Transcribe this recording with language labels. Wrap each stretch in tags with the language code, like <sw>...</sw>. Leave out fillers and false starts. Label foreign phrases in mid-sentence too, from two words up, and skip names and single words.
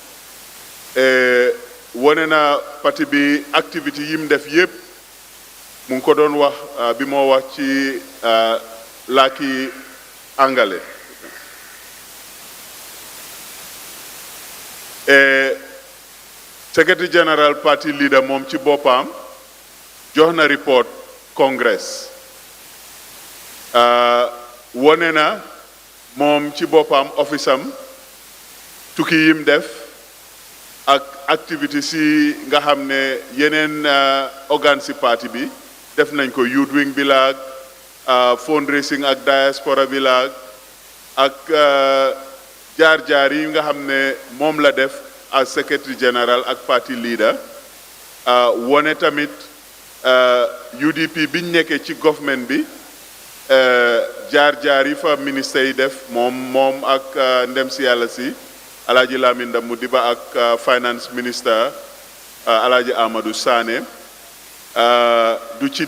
<wo>wone na parti bi activité yim def yépp mu ngi ko doon wax bi moo wax ci làkki angale</wo> <en>Secretary General Party Leader</en> <wo>moom ci boppam jox na report Congress wone na moom ci boppam office am tukki yim def ak activité si nga xam ne yeneen organe si parti bi def nañ ko</wo> <en>youth wing</en> <wo>bi laag fundraising ak diaspora bi laag ak jaar-jaar yi nga xam ne moom la def</wo> <en>as secretary general</en> <wo>ak</wo> <en>party leader</en> <wo>wone tamit UDP biñ nekkee ci government bi jaar-jaar yi fa ministre yi def moom ak ndem si yàlla si Alaaji Lamin Mudiba ak</wo> <en>finance minister</en> <wo>Alaaji Amadou Sané du ci</wo>